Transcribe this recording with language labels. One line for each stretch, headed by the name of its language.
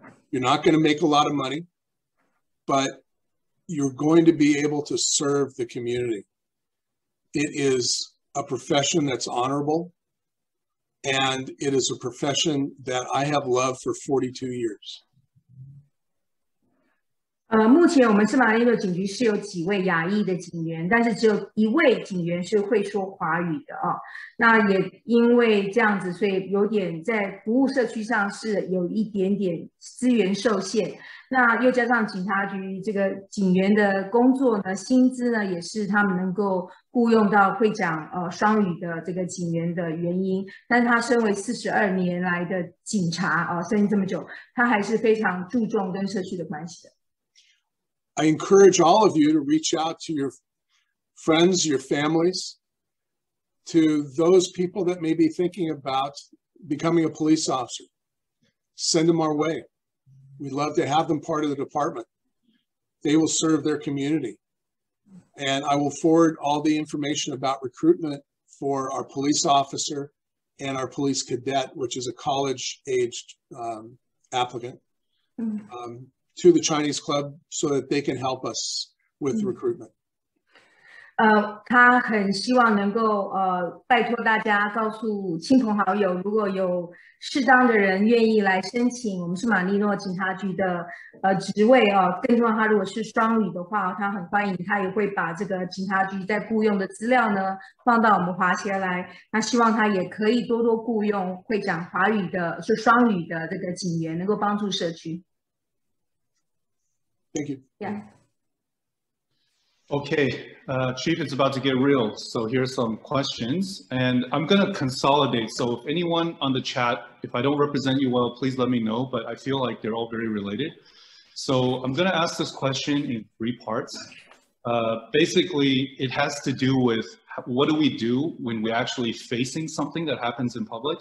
English: You're not going to make a lot of money, but you're going to be able to serve the community. It is a profession that's honorable, and it is a profession that I have loved for 42 years.
Chinese: 目前我们圣玛利诺警局是有几位亚裔的警员，但是只有一位警员是会说华语的啊。那也因为这样子，所以有点在服务社区上是有一点点资源受限。那又加上警察局这个警员的工作呢，薪资呢也是他们能够雇佣到会讲双语的这个警员的原因。但是他身为42年来的警察生意这么久，他还是非常注重跟社区的关系的。
English: I encourage all of you to reach out to your friends, your families, to those people that may be thinking about becoming a police officer. Send them our way. We'd love to have them part of the department. They will serve their community. And I will forward all the information about recruitment for our police officer and our police cadet, which is a college-aged applicant. To the Chinese Club so that they can help us with recruitment.
Chinese: 他很希望能够拜托大家告诉亲朋好友，如果有适当的人愿意来申请我们圣玛利诺警察局的职位更重要，他如果是双语的话，他很欢迎，他也会把这个警察局在雇佣的资料呢放到我们华协来。那希望他也可以多多雇佣会讲华语的，是双语的这个警员，能够帮助社区。
English: Thank you. Yeah. Okay, Chief, it's about to get real. So here's some questions, and I'm going to consolidate. So if anyone on the chat, if I don't represent you well, please let me know, but I feel like they're all very related. So I'm going to ask this question in 3 parts. Basically, it has to do with what do we do when we're actually facing something that happens in public?